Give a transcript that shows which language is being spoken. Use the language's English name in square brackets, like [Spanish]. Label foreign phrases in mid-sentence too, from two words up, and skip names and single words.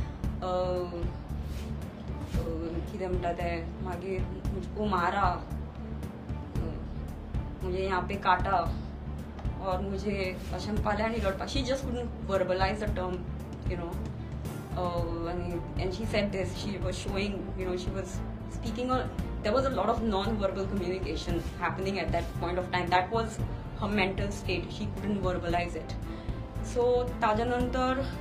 [Konkani] कितें म्हणटा ते मागीर [Hindi] मुझको मारा मुझे यहाँ पे काटा और मुझे [Konkani] अशें पाले आनी रडपा [English] she just couldn't verbalize the term and she said this she was showing she was speaking there was a lot of non-verbal communication happening at that point of time that was her mental state she couldn't verbalize it so tajanantar